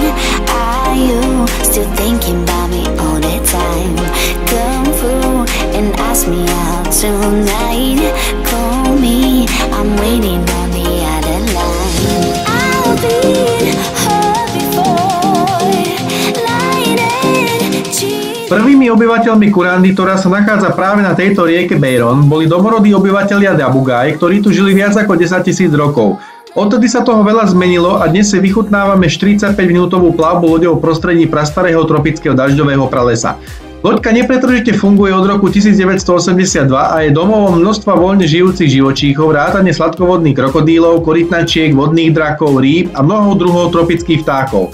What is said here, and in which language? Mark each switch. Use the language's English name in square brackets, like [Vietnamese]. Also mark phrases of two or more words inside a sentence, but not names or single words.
[English] Are you still thinking about me all the time? Come through and ask me out tonight. Call me, I'm waiting on the other line. I've been hurt before, lighted cheese. [Slovak] Prvými obyvateľmi Kurandy, ktorá sa nachádza práve na tejto rieke Beiron, boli domorodí obyvatelia Dabugaj, ktorí tu žili viac ako 10 000 rokov. Odtedy sa toho veľa zmenilo a dnes si vychutnávame 45-minútovú plavbu loďou v prostredí prastarého tropického dažďového pralesa. Loďka nepretržite funguje od roku 1982 a je domovom množstva voľne žijúcich živočíchov, vrátane sladkovodných krokodílov, korytnačiek, vodných drakov, rýb a mnoho druhov tropických vtákov.